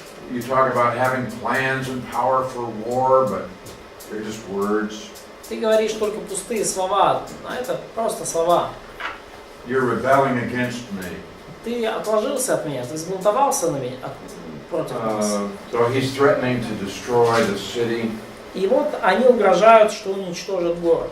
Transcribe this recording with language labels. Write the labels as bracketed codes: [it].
[en] You talk about having plans and power for war, but they're just words. [ru] Ты говоришь только пустые слова, а это просто слова. [en] You're rebelling against me. [ru] Ты отложился от меня, ты взбунтовался на меня, против нас. [en] So he's threatening to destroy the city. [ru] И вот они угрожают, что уничтожат город.